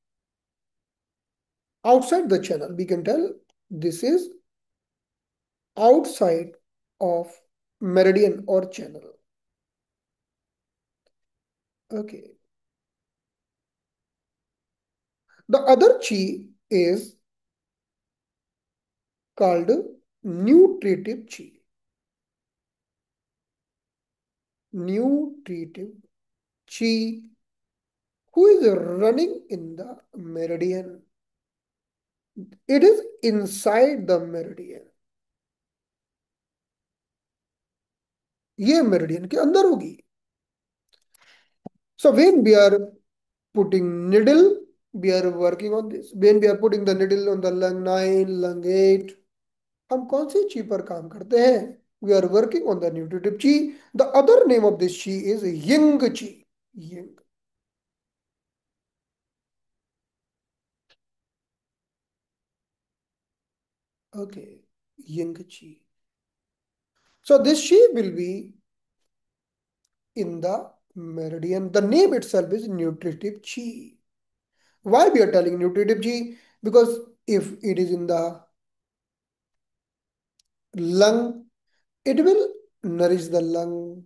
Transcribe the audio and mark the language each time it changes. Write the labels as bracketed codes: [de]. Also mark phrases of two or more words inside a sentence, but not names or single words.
[en] Outside the channel, we can tell this is outside of meridian or channel. Okay. The other chi is called nutritive chi. Nutritive chi, who is running in the meridian. It is inside the meridian. [hi] ये मेरिडियन के अंदर होगी. [en] So when we are putting needle, we are working on this. When we are putting the needle on the lung 9, lung 8, [hi] हम कौन सी chi पर काम करते हैं? [en] We are working on the nutritive chi. The other name of this chi is yang chi. Yang. Okay, yang chi. So this chi will be in the meridian. The name itself is nutritive chi. Why we are telling nutritive chi? Because if it is in the lung, it will nourish the lung.